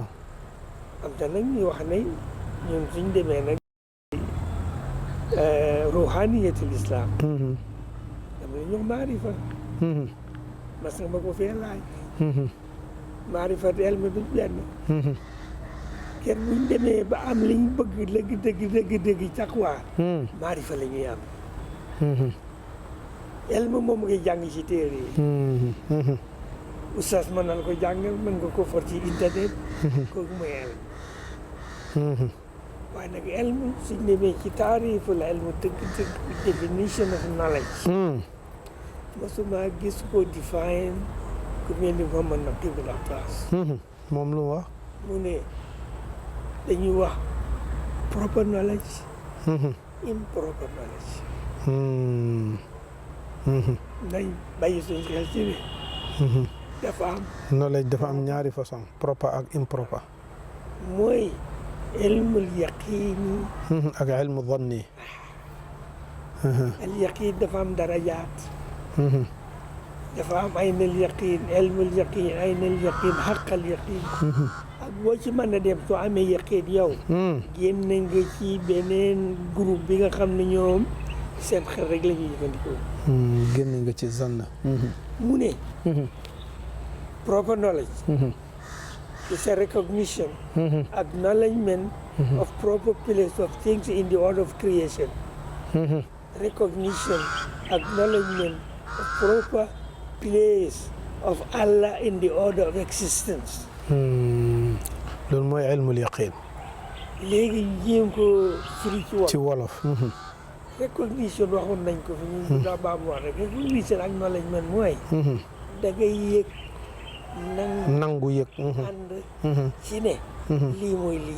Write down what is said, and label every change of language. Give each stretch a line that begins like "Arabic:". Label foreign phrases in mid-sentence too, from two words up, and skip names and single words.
Wolof: am te nag ñuy wax ne ñun suñ demee nag
Arabic: روحانية الإسلام
Wolof: dama ne ñox maarifa mas nga ma ko fee laaj maarifa elmu du benn kenn buñ demee ba am liñ bëgg dëgg
Arabic: تقوى معرفة
Wolof: la ñuy am elmu moom ngay jàng ci téere yi oustaz mën na la ko jàngal mën nga ko for ci internet kooku mooy elmu waaye nag elmu suñ demee ci taarifu la elmu dëgg
English: definition of knowledge
Wolof: masuma gis ko define ku mel ni Mouhamad Naqibul Atas moom lu wax mu ne dañuy wax
English: proper knowledge improper knowledge
Wolof: nañ bàyyi suñ xel ci ne dafa am knowledge dafa am ñaari façon proper ak improper
Arabic: mooy علم اليقين ak علم الظن اليقين
Wolof: dafa am darajaat dafa am
Arabic: عين اليقين علم اليقين عين اليقين حق اليقين
Wolof: ak boo ci mën a dem soo amee yaqiin yow génn nga ci beneen groupe bi nga xam ne ñoom seen xel rek la ñuy jëfandikoo génn nga ci zann mu ne
English: proper knowledge is a recognition, acknowledgement of proper place of things in the order of creation. Recognition, acknowledgement of proper place of Allah in the order of existence.
Wolof: loolu mooy
Arabic: علم اليقين.
Wolof: léegi jéem ko firi ci wolof. recognition waxoon nañ ko fi ñu daa baam wax rek
English: recognition acknowledgement
Wolof: mooy da ngay yëg nangu yëg ànd ci ne lii mooy lii